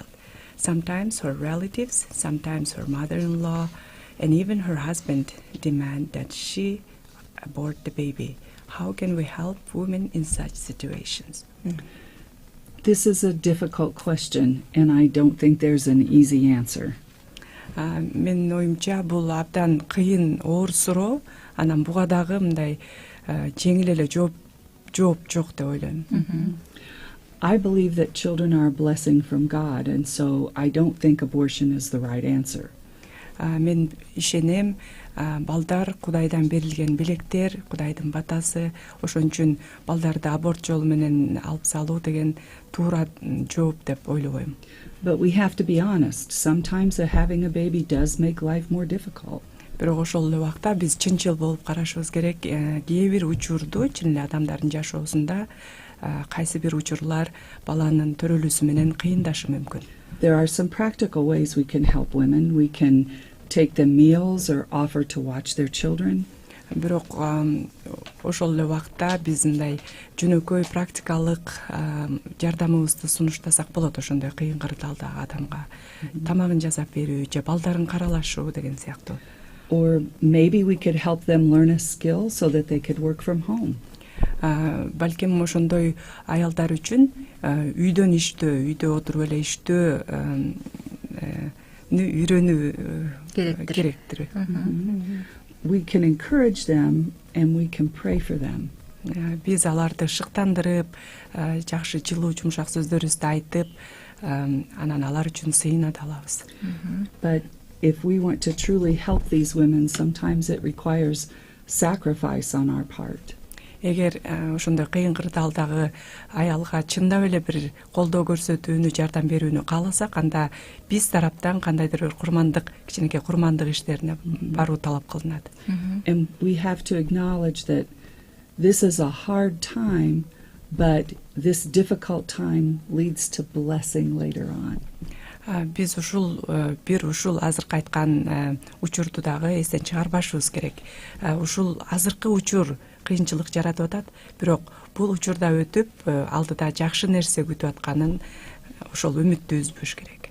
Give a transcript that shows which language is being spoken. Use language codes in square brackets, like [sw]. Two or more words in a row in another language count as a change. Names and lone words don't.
[en] Sometimes her relatives, sometimes her mother-in-law, and even her husband demand that she abort the baby. How can we help women in such situations? This is a difficult question, and I don't think there's an easy answer. [ky] Менин оюмча бул абдан кыйын, оор суроо. Анан буга дагы мындай жеңил эле жооп жок деп ойлойм. [en] I believe that children are a blessing from God, and so I don't think abortion is the right answer. [ky] Мен ишенем, балдар Кудайдан берилген белектер, Кудайдын батасы, ошон үчүн балдарды аборт жолу менен алып салуу деген туура жооп деп ойлобойм. [en] But we have to be honest. Sometimes having a baby does make life more difficult. [ky] Бирок ошол эле убакта биз чынчыл болуп карашыбыз керек. Кээ бир учурду чын эле адамдардын жашоосунда кайсы бир учурлар баланын төрөлүүсү менен кыйындашы мүмкүн. [en] There are some practical ways we can help women. We can take them meals or offer to watch their children. [ky] Бирок ошол эле убакта биз мындай жөнөкөй практикалык жардамыбызды сунуштасак болот ошондой кыйын кырдаалдагы адамга. Тамагын жасап берүү же балдарын каралашуу деген сыяктуу. [en] Or maybe we could help them learn a skill so that they could work from home. [ky] Балким ошондой аялдар үчүн үйдөн иштөө, үйдө отуруп эле иштөө үйрөнүү керектир. [en] We can encourage them and we can pray for them. [ky] Биз аларды шыктандырып, жакшы жылуу жумшак сөздөрүбүздү айтып, анан алар үчүн сыйынат алабыз. [en] But if we want to truly help these women, sometimes it requires sacrifice on our part. [ky] Эгер ошондой кыйын кырдаалдагы аялга чындап эле бир колдоо көрсөтүүнү, жардам берүүнү кааласак, анда биз тараптан кандайдыр бир курмандык, кичинекей курмандык иштерине баруу талап кылынат. [en] And we have to acknowledge that this is a hard time, but this difficult time leads to blessing later on. [ky] Биз ушул азыркы айткан учурду дагы эстен чыгарбашыбыз керек. Ушул азыркы учур кыйынчылык жаратып атат, бирок бул учурда өтүп, алдыда жакшы нерсе күтүп атканын ошол үмүттү үзбөш керек.